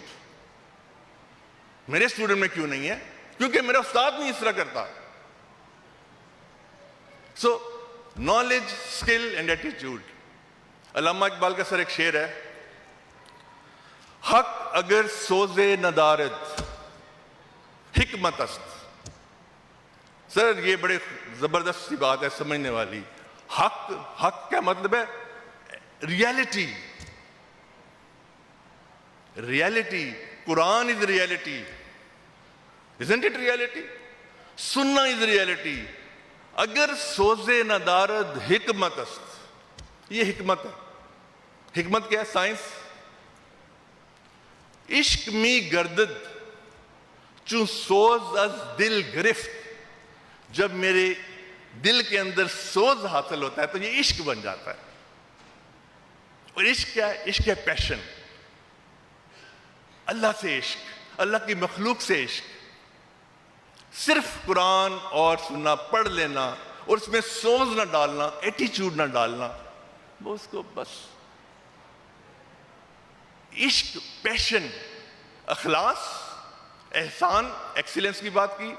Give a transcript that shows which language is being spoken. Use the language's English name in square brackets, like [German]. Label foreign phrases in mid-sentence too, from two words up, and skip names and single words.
[Urdu] میرے اسٹوڈنٹ میں کیوں نہیں ہے؟ کیونکہ میرا استاد نہیں اس طرح کرتا. [English] so knowledge, skill and attitude. [Urdu] علامہ اقبال کا سر ایک شعر ہے، [Persian] حق اگر سوز ندارد حکمت است. [Urdu] سر یہ بڑے زبردست سی بات ہے، سمجھنے والی. حق کا مطلب ہے ریالٹی. [English] reality. Quran is reality. isn't it reality? Sunnah is reality. [Persian] اگر سوز ندارد حکمت است. [Urdu] یہ حکمت ہے. حکمت کیا ہے؟ سائنس. [Persian] عشق می گردد چون سوز از دل گرفت. [Urdu] جب میرے دل کے اندر سوز حاصل ہوتا ہے تو یہ عشق بن جاتا ہے. اور عشق کیا ہے؟ عشق ہے پیشن. اللہ سے عشق، اللہ کی مخلوق سے عشق. صرف قرآن اور سننا پڑھ لینا اور اس میں سوز نہ ڈالنا، ایٹیچیوڈ نہ ڈالنا، وہ اس کو بس عشق، پیشن، اخلاص، احسان، ایکسیلنس کی بات کی.